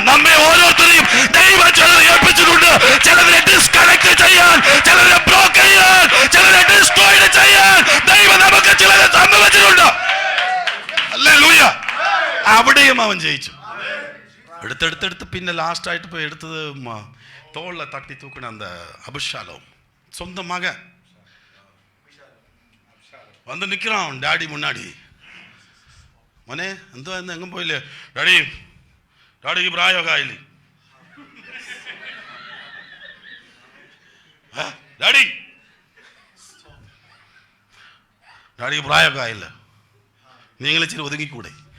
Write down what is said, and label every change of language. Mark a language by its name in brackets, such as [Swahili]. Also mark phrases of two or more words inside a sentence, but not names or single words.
[Malayalam] നമ്മെ ഓരോരുത്തരെയും ദൈവം ചിലരെ ഏൽപ്പിച്ചിട്ടുണ്ട്. ചിലരെ ഡിസ്കണക്ട് ചെയ്യാൻ, ചിലരെ ബ്ലോക്ക് ചെയ്യാൻ, ചിലരെ ഡിസ്ട്രോയ് ചെയ്യാൻ ദൈവം നമുക്ക് ചിലരെ സംഭവിച്ചിട്ടുണ്ട്. ഹല്ലേലൂയ. അവിടെയും അവൻ ജയിച്ചു. എടുത്തെടുത്തെടുത്ത് പിന്നെ ലാസ്റ്റായിട്ട് പോയി എടുത്തത് തോളിൽ തട്ടി തൂക്കണ [Tamil] அந்த அபிஷாலோம் சொந்த மகன் வந்து நிற்கிறான் டாடி முன்னாடி. [Malayalam] മോനെ എന്തോ എന്ന് എങ്ങും പോയില്ലേ? ഡാഡിക്ക് പ്രായമൊക്കെ ആയില്ലേ? ഡാഡിക്ക് പ്രായമൊക്കെ ആയില്ല, നിങ്ങൾ ഇച്ചിരി ഒതുങ്ങിക്കൂടെ?